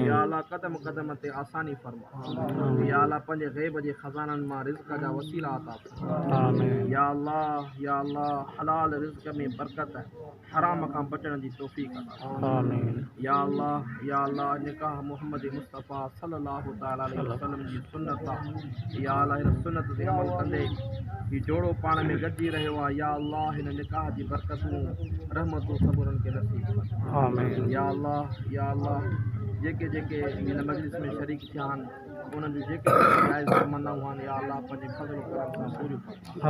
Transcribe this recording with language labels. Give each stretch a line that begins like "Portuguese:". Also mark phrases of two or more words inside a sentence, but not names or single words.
Arabic: يا الله
Sindhi: कदम कदम ते आसानी फरमा
Arabic: يا الله
Sindhi: पंहिंजे ग़ैब जे ख़ज़ाननि मां रिज़्क़ जा वसीला अता फरमा आमीन।
Arabic: يا الله
Sindhi: हलाल रिज़्क़ में बरकत हराम खां बचण जी तौफ़ीक़ अता आमीन।
Arabic: يا الله
Sindhi: निकाह मोहम्मद मुस्तफ़ा
Arabic: صلى الله تعالى عليه وسلم
Sindhi: जी सुन्नत आहे
Arabic: يا الله
Sindhi: हिन सुन्नत ते अमल कंदे ही जोड़ो पाण में गॾिजी रहियो आहे
Arabic: يا الله
Sindhi: हिन निकाह जी बरकतूं रहमतूं सबुरनि खे नसीब फरमा आमीन।
Arabic: يا الله
Sindhi: जेके हिन मजलिस में शरीक थिया आहिनि उन्हनि जूं जेके जाइज़ तमन्नाऊं आहिनि
Arabic: يا الله
Sindhi: पंहिंजे फज़ल करम सां पूरियूं फरमा